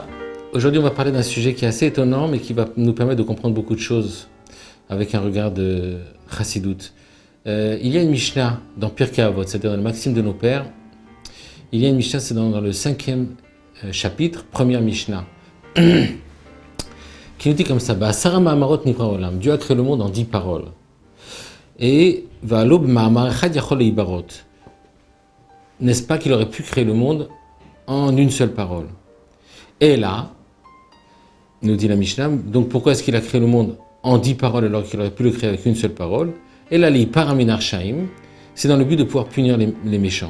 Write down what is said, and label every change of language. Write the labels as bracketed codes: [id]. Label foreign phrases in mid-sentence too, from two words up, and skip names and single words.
[fr] Aujourd'hui, on va parler d'un sujet qui est assez étonnant, mais qui va nous permettre de comprendre beaucoup de choses avec un regard de Chassidut. Il y a une Mishnah dans Pirkei Avot, c'est-à-dire dans le Maxime de nos pères. Il y a une Mishnah, c'est dans le 5e chapitre, première Mishnah, qui nous dit comme ça: [he] בעשרה מאמרות נברא העולם. [fr] Dieu a créé le monde en 10 paroles. [he] Et והלא במאמר אחד יכול להיבראות. [fr] N'est-ce pas qu'il aurait pu créer le monde en une seule parole? Et là, nous dit la Mishnah, donc pourquoi est-ce qu'il a créé le monde en 10 paroles alors qu'il aurait pu le créer avec une seule parole? Et là, les [he] להיפרע מן הרשעים, [fr] c'est dans le but de pouvoir punir les méchants.